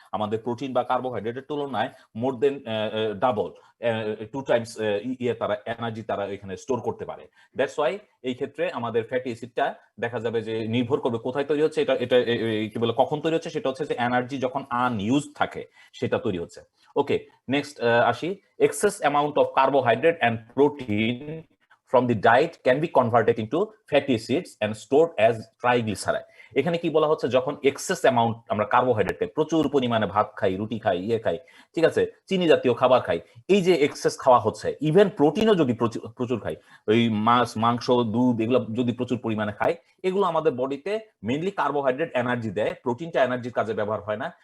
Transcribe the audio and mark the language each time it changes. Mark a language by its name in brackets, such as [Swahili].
[Bangla] আমাদের প্রোটিন বা কার্বোহাইড্রেটের তুলনায় [English] more than double, [Bangla] 2 টাইমস তারা এনার্জি তারা এখানে স্টোর করতে পারে। দ্যাটস ওয়াই এই ক্ষেত্রে আমাদের ফ্যাটি অ্যাসিডটা দেখা যাবে যে নির্ভর করবে কোথায় তৈরি হচ্ছে, এটা এটা কি বলে কখন তৈরি হচ্ছে, সেটা হচ্ছে যে এনার্জি যখন আনইউজ থাকে সেটা তৈরি হচ্ছে। ওকে, নেক্সট আসি। [English] Excess amount of carbohydrate and protein from the diet can be converted into fatty acids and stored as triglyceride. [Bangla] এখানে কি বলা হচ্ছে, যখন এক্সেস অ্যামাউন্ট আমরা কার্বোহাইড্রেট খাই, প্রচুর পরিমাণে ভাত খাই, রুটি খাই, খাই, ঠিক আছে, চিনি জাতীয় খাবার খাই, এই যে এক্সেস খাওয়া হচ্ছে, ইভেন প্রোটিনও যদি প্রচুর খাই, ওই মাছ, মাংস, দুধ, এগুলো যদি প্রচুর পরিমাণে খাই, এগুলো আমাদের বডিতে মেইনলি কার্বোহাইড্রেট এনার্জি দেয়, প্রোটিনটা এনার্জির কাজে ব্যবহার হয় না।